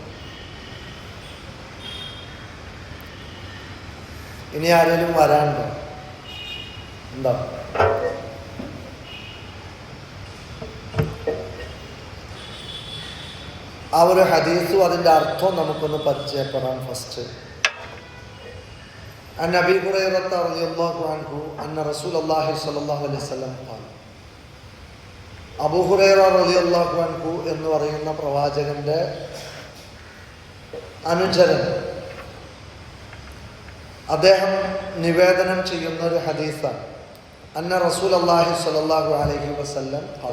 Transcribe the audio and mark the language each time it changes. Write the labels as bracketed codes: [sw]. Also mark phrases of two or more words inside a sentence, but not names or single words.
[ml] ഇനി ആരെങ്കിലും വരാനുണ്ടോ? എന്താ? ആ ഒരു ഹദീസും അതിൻ്റെ അർത്ഥവും നമുക്കൊന്ന് പരിചയപ്പെടാം. ഫസ്റ്റ്, [ar] عن أبي هريرة رضي الله عنه أن رسول الله صلى الله عليه وسلم قال. [ml] അബൂ ഹുറൈറ [ar] رضي الله عنه [ml] എന്ന് പറയുന്ന പ്രവാചകന്റെ അനുചരൻ അദ്ദേഹം നിവേദനം ചെയ്യുന്ന ഒരു ഹദീസാണ്. [ar] أن رسول الله صلى الله عليه وسلم قال.